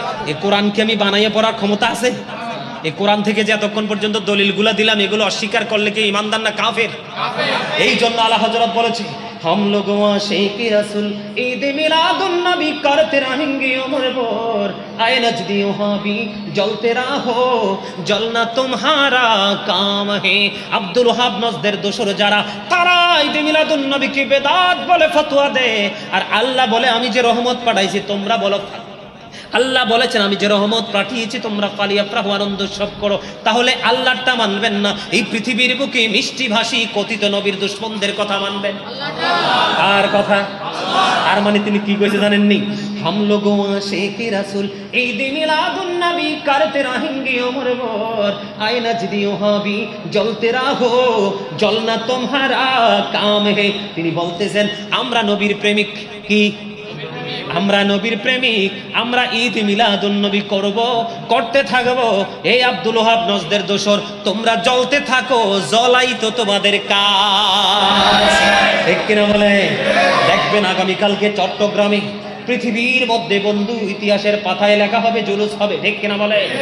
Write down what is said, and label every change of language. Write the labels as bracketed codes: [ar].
[bn] এই কোরআন কি আমি বানাইয়ে পড়ার ক্ষমতা আছে? এই কোরআন থেকে যে এতক্ষণ পর্যন্ত দলিলগুলা দিলাম এগুলো অস্বীকার করলে কি ইমানদার না কাফের? এই জন্য আলা হযরত বলেছে [hi] हम लोगों आशिक रसूल ईद मिलादुन नबी करते रहेंगे उम्र भर, आए नजदी वहां भी जलते रहो, जलना तुम्हारा काम है। [bn] আব্দুল ওয়াহাব নজদের দোসর যারা, তারা ঈদ মিলাদুন নবীকে বেদাত বলে ফতোয়া দেয়, আর আল্লাহ বলে আমি যে রহমত পাঠাইছি তোমরা বলো। আল্লাহ বলেছেন আমি যে রহমত পাঠিয়েছি তোমরা ফালিয়াফরাহু আনন্দ উৎসব করো। তাহলে আল্লাহরটা মানবেন না, এই পৃথিবীর বুকে মিষ্টি ভাষী কথিত নবীর দুশমনদের কথা মানবেন? কার কথা? আর মানে তিনি কি কইছে জানেননি? [hi] हम लोगों आशिक रसूल ईद मिलादुन नबी करते रहेंगे उम्र भर, आए नजदी वहां भी जलते रहो, जलना तुम्हारा काम है। [bn] তিনি বলতেছেন আমরা নবীর প্রেমিক। কি? আমরা নবীর প্রেমিক, আমরা ঈদ মিলাদুন নবী করব, করতে থাকবো। এই আব্দুল ওয়াহাব নজদের দোসর তোমরা জ্বলতে থাকো, জ্বলাই তো তোমাদের কাজ, ঠিক কিনা বলে? দেখবেন আগামীকালকে চট্টগ্রামে পৃথিবীর মধ্যে বন্ধু ইতিহাসের পাতায় লেখা হবে, জুলুস হবে, ঠিক কিনা বলে?